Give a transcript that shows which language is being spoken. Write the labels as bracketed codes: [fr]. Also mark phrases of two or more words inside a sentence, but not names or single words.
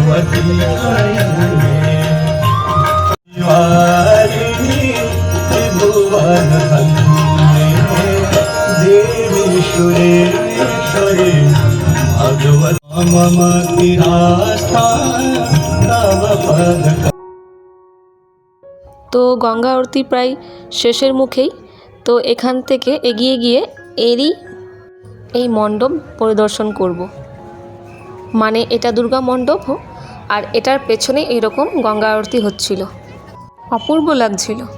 [sa] वारिणी त्रिभुवन धन्ये देवी सुरेश्वरी भगवती मम तिरास्था तव पद। [bn] তো গঙ্গা আরতি প্রায় শেষের মুখেই। তো এখান থেকে এগিয়ে গিয়ে এই মণ্ডপ পরিদর্শন করব। মানে এটা দুর্গা মণ্ডপ, আর এটার পেছনে এরকম গঙ্গা আরতি হচ্ছিল, অপূর্ব লাগছিল।